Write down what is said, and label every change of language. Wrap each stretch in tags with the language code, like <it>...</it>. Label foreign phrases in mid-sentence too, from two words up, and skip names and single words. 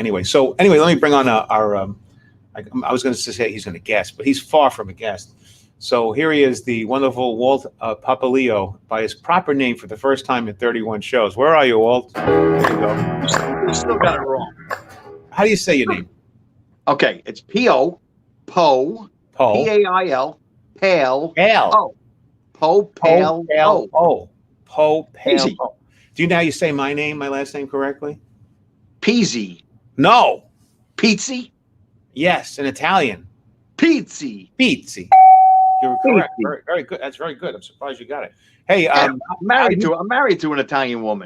<en>Anyway, let me bring on our I was going to say he's going to guest, but he's far from a guest. So here he is, the wonderful Walt Papaleo, by his proper name for the first time in 31 shows. Where are you, Walt? There you go. You still got it wrong. How do you say your name? Okay, it's P-O, Po, P-A-I-L, Pale, Pale. O. Po, Pale, O. Po, Pale, Pizzi. O. Do you know how you say my name, my last name correctly? Pizzi. No. Pizzi? Yes, in Italian. Pizzi. Pizzi. You're correct. Very, very good. That's very good. I'm surprised you got it. Hey, I'm married to an Italian woman.</en>